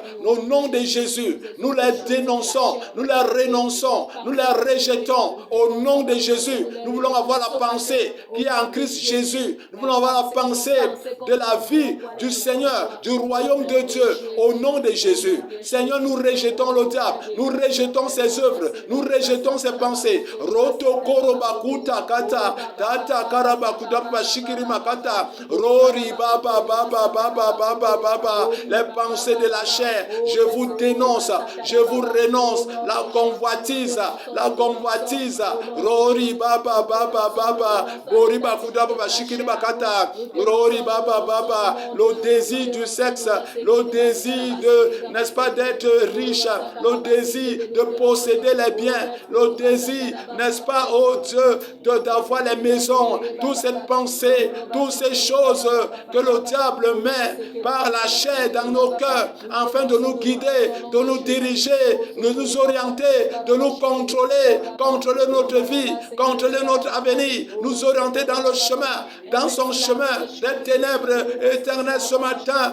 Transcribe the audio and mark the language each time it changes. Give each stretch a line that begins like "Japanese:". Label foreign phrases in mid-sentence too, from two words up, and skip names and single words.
French: Au nom de Jésus, nous les dénonçons, nous les renonçons, nous les rejetons. Au nom de Jésus, nous voulons avoir la pensée qui est en Christ Jésus. Nous voulons avoir la pensée de la vie du Seigneur, du royaume de Dieu. Au nom de Jésus, Seigneur, nous rejetons le diable, nous rejetons ses œuvres, nous rejetons ses pensées. Roto korobakuta kata, tata karabakuta shikiri makata, rori baba baba baba baba baba. Les pensées de la chair, je vous dénonce, je vous renonce. La convoitise, rori baba baba baba, bori bakuta baba shikiri makata, rori baba baba. Le désir du sexe, le désir de, n'est-ce pas, d'être riche, le désir de posséder les biens, le désir, n'est-ce pas, oh Dieu, d'avoir les maisons, toutes ces pensées, toutes ces choses que le diable met par la chair dans nos cœurs, afin de nous guider, de nous diriger, de nous orienter, de nous contrôler notre vie, contrôler notre avenir, nous orienter dans le chemin, dans son chemin des ténèbres éternelles ce matin.